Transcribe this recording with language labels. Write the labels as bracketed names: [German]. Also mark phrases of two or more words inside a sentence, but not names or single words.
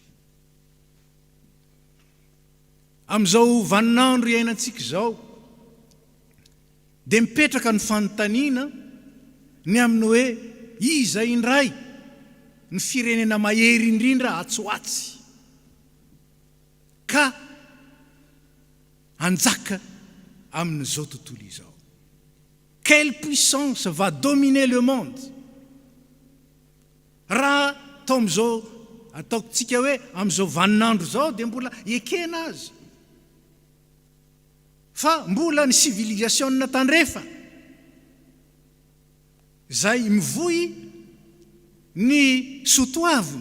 [Malagasy] amin'izao vaninandro iainantsika izao dia mipetraka ny fanontaniana ny amin'ny hoe iza indray ny firenena mahery indrindra atsoatsy ka anjaka amin'izao tontolo izao. [French] Quelle puissance va dominer le monde? [Malagasy] Raha tao amin'izao ataoko tsika hoe amin'izao vaninandro zao dia mbola ekena azy. Fa mbola ny civilisation tandrefa zay mivoy ny sotoaviny.